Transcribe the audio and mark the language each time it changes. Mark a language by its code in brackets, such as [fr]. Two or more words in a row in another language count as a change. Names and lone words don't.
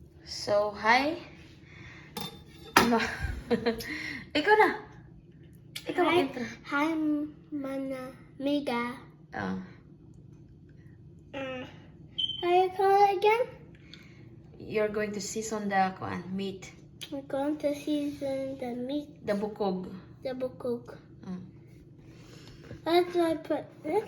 [ceb] So, hi. Ikaw na. Ikaw [en] Hi, [ceb] mag-intro. hi, Mana Miga. Oh. [en] How you call it again? You're going to season the meat. We're going to season the meat, The bukog. the bukog. Mm. That's why I put this.